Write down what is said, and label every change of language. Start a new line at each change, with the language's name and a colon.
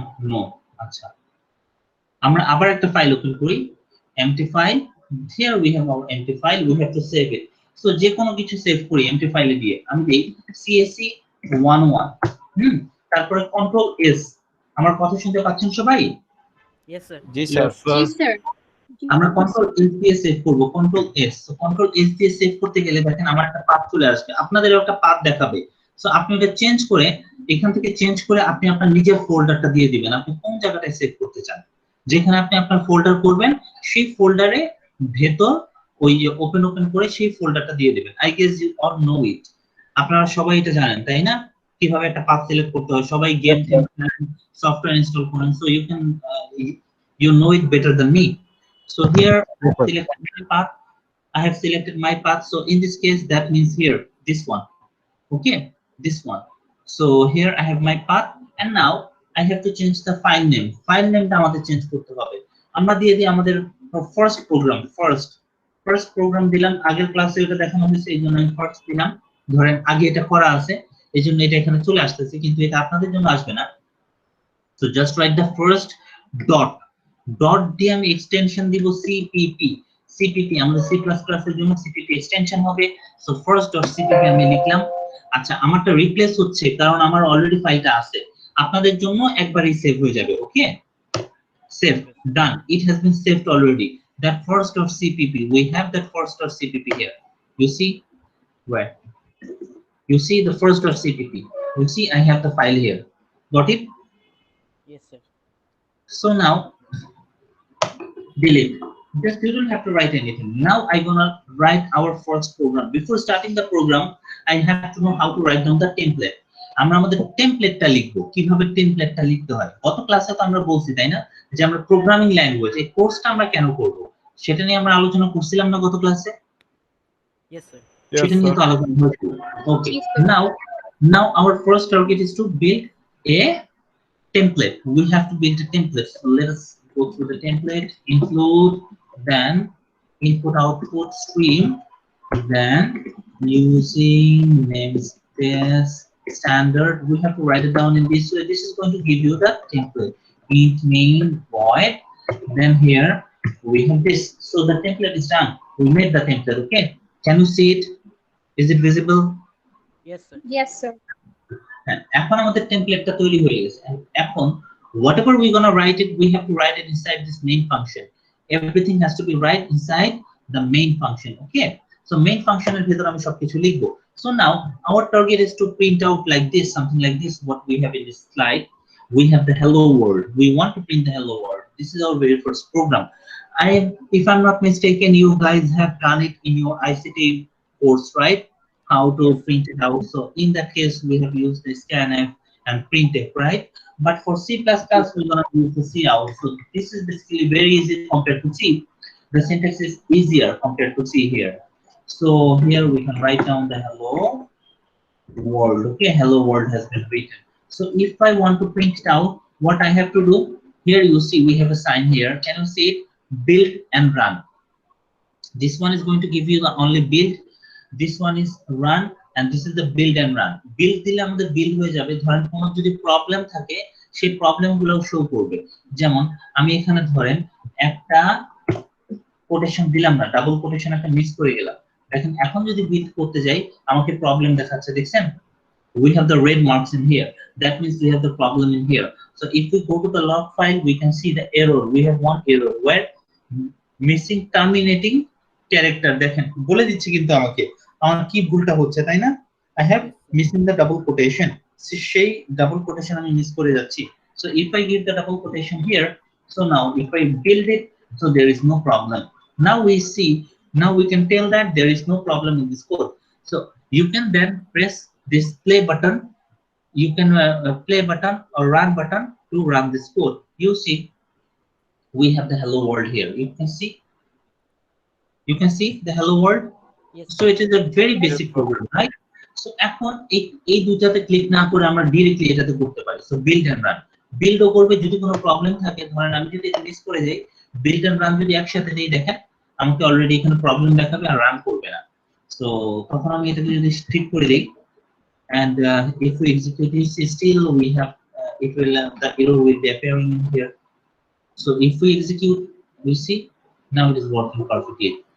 Bangla: No, আচ্ছা, আমরা আবার একটা ফাইল ওপেন করি, empty file.
English: Here we have our empty file, we have to save it.
Bangla: So যে কোনো কিছু সেভ করি empty ফাইলে দিয়ে, আমি দেই CSE 101, তারপরে কন্ট্রোল S। আমার কথা শুনতে পাচ্ছেন সবাই?
English: Yes sir. Yes sir. Yes sir.
Bangla: আমরা কন্ট্রোল এস দিয়ে সেভ করব, control S. So control S দিয়ে সেভ করতে গেলে দেখেন আমার একটা পাথ চলে আসবে, আপনাদের একটা পাথ দেখাবে। সো আপনি এটা চেঞ্জ করে, এখান থেকে চেঞ্জ করে আপনি আপনার নিজের ফোল্ডারটা দিয়ে দিবেন, আপনি কোন জায়গাটায় সেভ করতে চান। যেখানে আপনি আপনার ফোল্ডার করবেন সেই ফোল্ডারে ভেতর ওই ওপেন ওপেন করে সেই ফোল্ডারটা দিয়ে দিবেন।
English: I guess you all know it,
Bangla: আপনারা সবাই এটা জানেন তাই না, কিভাবে একটা পাথ সিলেক্ট করতে হয়, সবাই গেম সফটওয়্যার ইনস্টল করেন,
English: So you can you know it better than me. So here I have selected my path. I have selected my path. So in this case, that means here this one. Okay, this one. So here I have my path, and now I have to change the file name.
Bangla: File name টা আমাদের change করতে হবে। আমরা দিয়ে দিই আমাদের first program, first program দিলাম, আগের ক্লাসে এটা দেখানো হয়েছে এই জন্য আমি first দিলাম। ধরেন আগে এটা করা আছে এই জন্য এটা এখানে চলে আসতেছে, কিন্তু এটা আপনাদের জন্য আসবে না।
English: So just write the first dot.
Bangla: Dot দিয়ে আমি এক্সটেনশন দিব cpp। cpp আমাদের c++ এর জন্য cpp এক্সটেনশন হবে। সো ফার্স্ট ডট cpp আমি লিখলাম। আচ্ছা আমারটা রিপ্লেস হচ্ছে কারণ আমার অলরেডি ফাইলটা আছে, আপনাদের জন্য একবারই সেভ হয়ে যাবে।
English: Okay, save, done, it has been saved already. That first dot cpp, we have that first dot cpp here. You see where? You see the first dot cpp. You see I have the file here. Got it? Yes, sir. So now delete. Just you don't have to write anything. Now I'm gonna write our first program. Before starting the program, I have to know how to write down the template.
Bangla: আমরা আমাদের টেমপ্লেটটা লিখবো, কিভাবে টেমপ্লেটটা লিখতে হয়। গত ক্লাসে তো আমরা বলছি তাই না, যে আমরা প্রোগ্রামিং ল্যাঙ্গুয়েজ এই কোর্সটা আমরা কেন করব সেটা নিয়ে আমরা আলোচনা করছিলাম না গত ক্লাসে।
English: Yes, sir.
Bangla: সেটা নিয়ে তো আলোচনা হয়েছিল। ওকে,
English: now our first target is to build a template. We have to build a template. So let us go through the template. Include, then input output stream, then using namespace standard. We have to write it down in this way. This is going to give you the template. Int main void. Then here we have this. So the template is done. We made the template. Okay. Can you see it? Is it visible? Yes, sir. Yes, sir.
Bangla: এখন আমাদের টেমপ্লেটটা তৈরি হয়ে গেছে।
English: এখন whatever we're gonna write it, we have to write it inside this main function. Everything has to be right inside the main function.
Bangla: Okay, so main function এর ভিতর আমি সবকিছু লিখবো।
English: So now our target is to print out like this, something like this, what we have in this slide. We have the hello world. We want to print the hello world. This is our very first program. If I'm not mistaken, you guys have done it in your ICT course, right? How to print it out. So in that case, we have used the scanf and printf, right? But for C++, we're gonna use the cout. So this is basically very easy compared to C. The syntax is easier compared to C here. So here we can write down the hello world. Okay, hello world has been written. So if I want to print it out, what I have to do? Here you see we have a sign here. Can you see it? Build and run. This one is going to give you the only build. This one is run, and this is the build and run.
Bangla: Build দিলে আমাদের build হয়ে যাবে। ধরেন কোনো যদি problem থাকে সেই প্রবলেমগুলো শো করবে। যেমন আমি এখানে ধরেন একটা কোটেশন দিলাম না, ডাবল কোটেশন একটা মিস করে গেলাম। দেখেন এখন যদি বিল্ড করতে যাই আমাকে প্রবলেম দেখাচ্ছে, দেখছেন?
English: We have the red marks in here. That means we have the problem in here. So if we go to the log file, we can see the error. We have one error where missing terminating character.
Bangla: দেখেন বলে দিচ্ছে কিন্তু আমাকে আমার কি ভুলটা হচ্ছে তাই না?
English: I have missing the double quotation.
Bangla: সেই double quotation আমি মিস করে যাচ্ছি।
English: So if I give the double quotation here, so now if I build it, so there is no problem. Now we see, now we can tell that there is no problem in this code. So you can then press this play button. You can play button or run button to run this code. You see, we have the hello world here. You can see. You can see the hello world. Yes. So it is a very basic program, right?
Bangla: So এখন এই দুটাতে click না করে আমরা directly এটাতে করতে পারি।
English: So build and run.
Bangla: Build করবে যদি কোনো প্রবলেম থাকে, ধরেন আমি যদি এটা মিস করে যাই, build and run যদি একসাথে দেই দেখেন আমাকে অলরেডি এখানে প্রবলেম দেখাবে আর রান করবে না।
English: So
Bangla: তখন আমি এটাকে যদি ঠিক করে দেই,
English: and if we execute this, still we have it will the error will be appearing in here. So if we execute, we see now it is working perfectly.